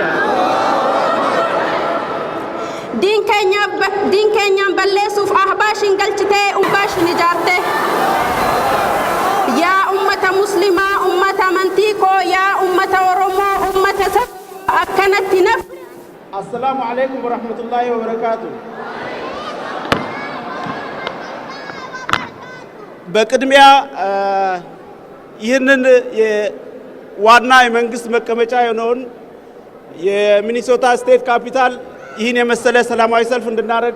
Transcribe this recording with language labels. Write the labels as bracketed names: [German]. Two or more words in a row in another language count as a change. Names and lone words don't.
[Oromo] Diin keenyaan balleessuuf ahbaashin galchitee umbaashin ijaarte. Yaa ummata muslimaa ummata amantii koo yaa ummata Oromoo ummata akkanatti naf. [Arabic] السلام عليكم ورحمة الله وبركاته. [Amharic] በቅድሚያ ይህንን ዋና የመንግስት መቀመጫ የሆነውን የሚኒሶታ ስቴት ካፒታል ይህን የመሰለ ሰላማዊ ሰልፍ እንድናደርግ